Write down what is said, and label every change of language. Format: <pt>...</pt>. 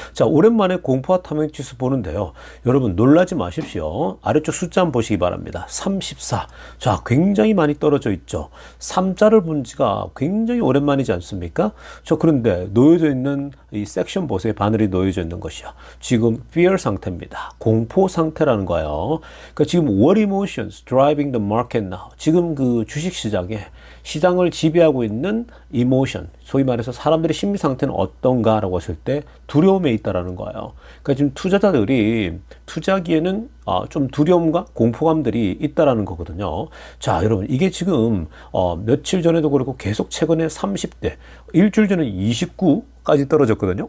<ko>자, 오랜만에 공포와 탐욕 지수 보는데요. 여러분 놀라지 마십시오. 아래쪽 숫자 한번 보시기 바랍니다. 34. 자, 굉장히 많이 떨어져 있죠. 3자를 본 지가 굉장히 오랜만이지 않습니까? 자, 그런데 놓여져 있는 이 섹션 보세요. 바늘이 놓여져 있는 것이요. 지금 Fear 상태입니다. 공포 상태라는 거예요. 그러니까 지금</ko> <en>What emotions driving the market now?</en> <ko>지금 그 주식 시장을 지배하고 있는 이모션, 소위 말해서 사람들의 심리 상태는 어떤가라고 했을 때 두려움에 있다라는 거예요. 그러니까 지금 투자자들이 투자하기에는 좀 두려움과 공포감들이 있다라는 거거든요. 자, 여러분 이게 지금 며칠 전에도 그렇고 계속 최근에 30대, 일주일 전에 29까지 떨어졌거든요.</ko>